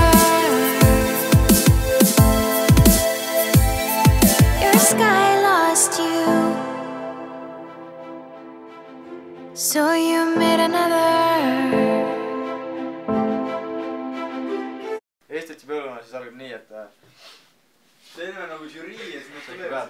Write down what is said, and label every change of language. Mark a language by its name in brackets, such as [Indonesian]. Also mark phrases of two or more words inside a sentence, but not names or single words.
[English] your sky lost you, so you made another. [Estonian] Eesti põllumaal siis algab nii, et see on nagu žürii ja siis mõtled